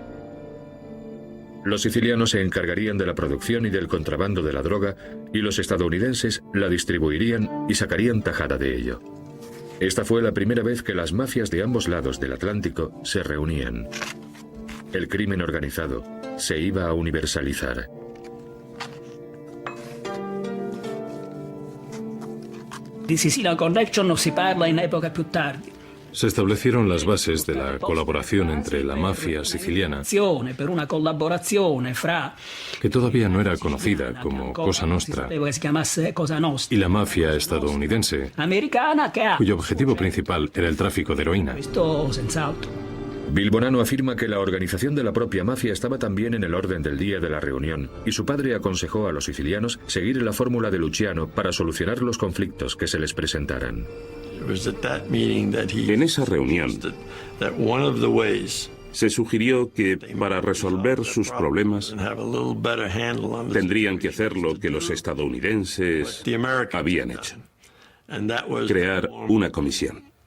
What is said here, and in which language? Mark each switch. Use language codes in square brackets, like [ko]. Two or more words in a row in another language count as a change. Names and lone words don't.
[es] Los sicilianos se encargarían de la producción y del contrabando de la droga, y los estadounidenses la distribuirían y sacarían tajada de ello. Esta fue la primera vez que las mafias de ambos lados del Atlántico se reunían. El crimen organizado se iba a universalizar. [it] Di Sicilian Connection non si parla in epoca più tardi. [es] Se establecieron las bases de la colaboración entre la mafia siciliana, [it] Per una collaborazione fra [es] que todavía no era conocida como Cosa Nostra, [it] che si chiamasse Cosa Nostra, [es] y la mafia estadounidense, [it] americana, che ha [es] cuyo objetivo principal era el tráfico de heroína. [it] questo senz'altro. [es] Bill Bonanno afirma que la organización de la propia mafia estaba también en el orden del día de la reunión, y su padre aconsejó a los sicilianos seguir la fórmula de Luciano para solucionar los conflictos que se les presentaran. En esa reunión se sugirió que para resolver sus problemas tendrían que hacer lo que los estadounidenses habían hecho: crear una comisión.